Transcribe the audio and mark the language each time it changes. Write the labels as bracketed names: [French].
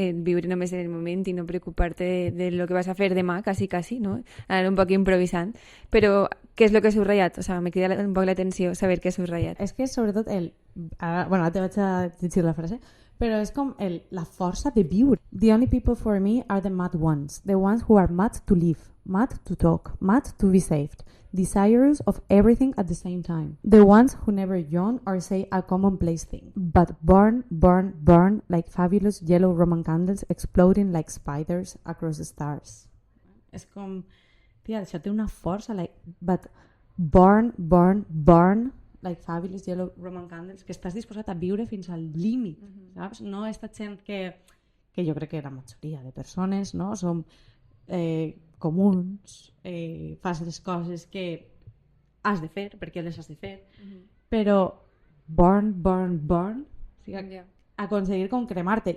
[Catalan] Viure només en el moment i no preocupar-te de lo que vas a fer demà, quasi, no? Anar un poc improvisant. Però què és el que has subratllat? O sigui, me crida un poc l'atenció saber què has subratllat. És que sobretot ara te vaig a llegir la frase, però és com la força de viure. [English] The only people for me are the mad ones, the ones who are mad to live, mad to talk, mad to be saved, desirous of everything at the same time. The ones who never yawn or say a commonplace thing, but burn, burn, burn like fabulous yellow Roman candles exploding like spiders across the stars. [Catalan] És com, tia, això té una força, [English] but burn, burn, burn like fabulous yellow Roman candles, [Catalan] que estàs disposat a viure fins al límit, saps? No aquesta gent que jo crec que la majoria de persones, no? Som comuns, fas les coses que has de fer, perquè les has de fer, però [English] burn, burn, burn, [Catalan] o sigui, aconseguir com cremar-te.